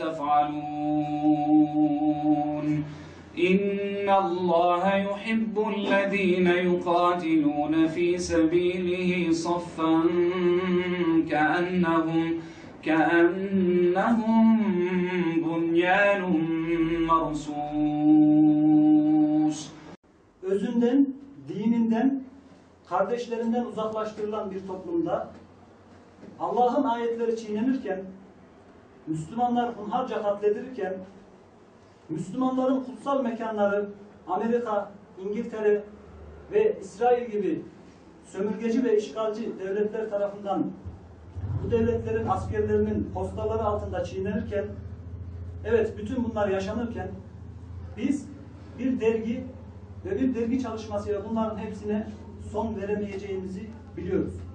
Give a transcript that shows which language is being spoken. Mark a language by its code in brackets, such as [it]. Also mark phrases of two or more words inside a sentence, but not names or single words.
[ar] تفعلون إن الله يحب الذين يقاتلون في سبيله صفا كأنهم بنيان مرصوص. [tr] Özünden, dininden, kardeşlerinden uzaklaştırılan bir toplumda Allah'ın ayetleri çiğnenirken, Müslümanlar hunharca katledilirken, Müslümanların kutsal mekanları Amerika, İngiltere ve İsrail gibi sömürgeci ve işgalci devletler tarafından bu devletlerin askerlerinin postaları altında çiğnenirken, evet bütün bunlar yaşanırken biz bir dergi ve bir dergi çalışmasıyla bunların hepsine son veremeyeceğimizi biliyoruz.